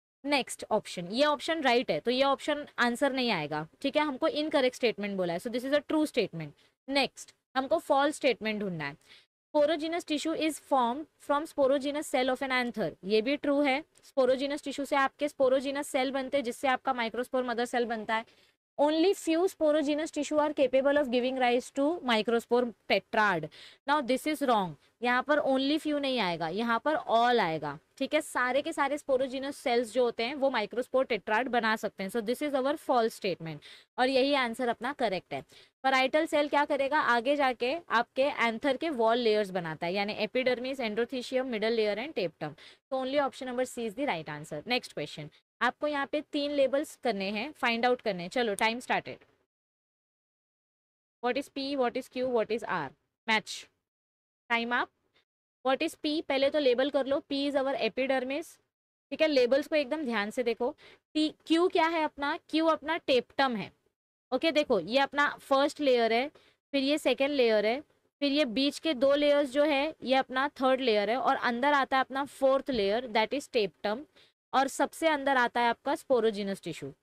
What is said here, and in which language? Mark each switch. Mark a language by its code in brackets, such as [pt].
[hi] Next option, ये option right है तो ये ऑप्शन आंसर नहीं आएगा। ठीक है, हमको इनकरेक्ट स्टेटमेंट बोला है, [en] So this is a true statement. [hi] Next हमको फॉल्स स्टेटमेंट ढूंढना है। [en] sporogenous tissue is form from sporogenous cell of an anther, [hi] ये भी ट्रू है। स्पोरोजिनस टिश्यू से आपके स्पोरोजिनस सेल बनते हैं जिससे आपका माइक्रोस्पोर मदर सेल बनता है। [en] Only few sporogenous tissue are capable of giving rise to microspore tetrad. Now this is wrong. [hi] यहाँ पर only few नहीं आएगा, यहाँ पर all आएगा। ठीक है, सारे के सारे स्पोरोजिनस सेल्स जो होते हैं वो माइक्रोस्पोर टेट्राड बना सकते हैं। [en] so this is our false statement, [hi] और यही आंसर अपना करेक्ट है। पैराइटल सेल क्या करेगा, आगे जाके आपके एंथर के वॉल लेयर्स बनाता है, यानी epidermis, endothecium, middle layer and टेप्टम। [en] तो only option number C is the right answer. Next question, [hi] आपको यहाँ पे 3 लेबल्स करने हैं, [en] Find out करने हैं। चलो time started. What is P, what is Q, what is R, match time आप। What is P, [hi] पहले तो लेबल कर लो, [en] P is our epidermis. [hi] ठीक है, लेबल्स को एकदम ध्यान से देखो। पी, क्यू क्या है अपना, क्यू अपना टेप्टम है। ओके देखो ये अपना फर्स्ट लेयर है, फिर ये सेकेंड लेयर है, फिर ये बीच के 2 लेयर्स जो है ये अपना थर्ड लेयर है, और अंदर आता है अपना फोर्थ लेयर दैट इज टेप्टम, और सबसे अंदर आता है आपका स्पोरोजिनस टिश्यू।